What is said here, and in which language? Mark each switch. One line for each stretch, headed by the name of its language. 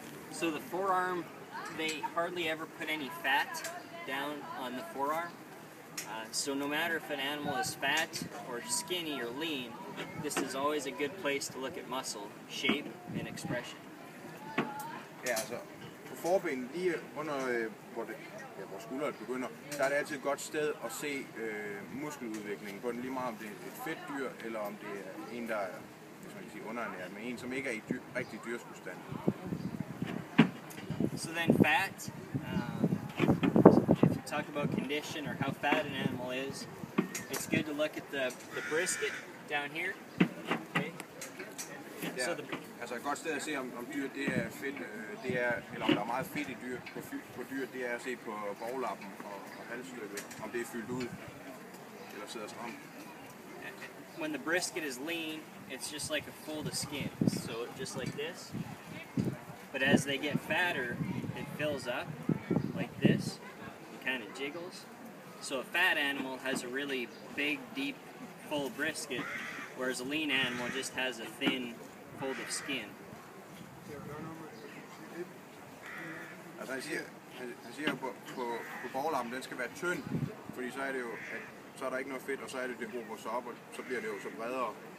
English: So the forearm, they hardly ever put any fat down on the forearm. So no matter if an animal is fat or skinny or lean, this is always a good place to look at muscle, shape, and expression.
Danish: Ja, altså på forbenet, lige under hvor skulderen begynder, der er det altid et godt sted at se muskeludviklingen på den, lige meget om det er et fedt dyr, eller om det er en, der er, hvis man kan sige, underernæret, men en, som ikke er i rigtig dyrskustand.
English: So then fat, if you talk about condition or how fat an animal is, it's good to look at the brisket down here. Okay.
Danish: Ja,
English: So the,
Danish: altså et godt sted at se, om dyr det er fedt, eller om der er meget fedt i dyr, på dyr, det er at se på bovlappen og halsstykket, om det er fyldt ud, eller sidder stramt.
English: when the brisket is lean, it's just like a fold of skin, so just like this. But as they get fatter, it fills up like this, it kind of jiggles. So a fat animal has a really big, deep, full brisket, whereas a lean animal just has a thin fold of skin.
Danish: Altså han siger på bovlappen, den skal være tynd, fordi så er det jo, at så er der ikke noget fedt, og så er det hober sig op, og så bliver det jo så bredere.